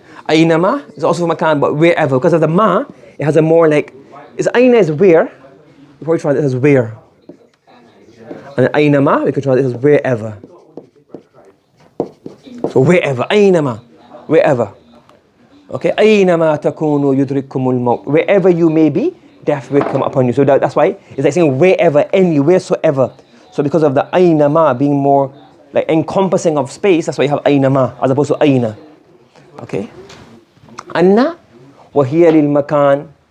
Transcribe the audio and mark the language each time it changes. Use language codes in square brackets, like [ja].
[en] أينما is also for makan, but wherever. Because of the ma, it has a more it's aina is where, we translate it as where. And أينما, we can translate it as wherever. So wherever, أينما, wherever. Okay, [ar] أينما تكونوا يدرككم الموت. [en] Wherever you may be, death will come upon you. So that's why it's like saying wherever, any, wheresoever. So because of the أينما being more like encompassing of space, that's why you have أينما as opposed to أين. [ar] Okay. أن وهي للمكان.